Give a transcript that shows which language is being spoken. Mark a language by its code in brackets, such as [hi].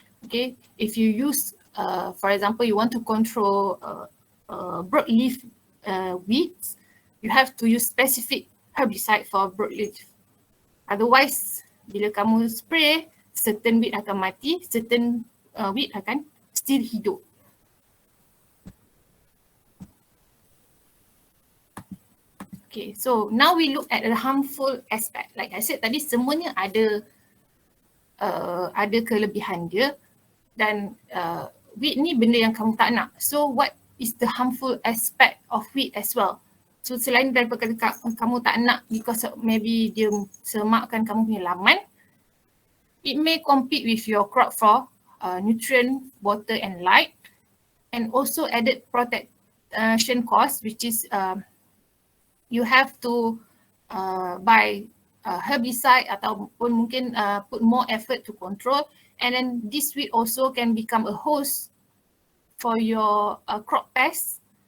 [en] Okay, if you use for example you want to control broadleaf weeds, you have to use specific herbicide for broadleaf [ms] Otherwise, bila kamu spray, [en] certain weed [ms] akan mati, certain weed akan still hidup. [en] Okay, so now we look at the harmful aspect. Like I said [ms] tadi, semuanya ada kelebihan dia, dan weed ni benda yang kamu tak nak. [en] So what is the harmful aspect of weed as well? [ms] So selain daripada kamu tak nak [en] because maybe [ms] dia semakkan kamu punya laman, [en] it may compete with your crop for nutrient, water and light, and also added protection cost, which is you have to buy herbicide [ms] ataupun mungkin [en] put more effort to control, and then this weed also can become a host for your crop pests.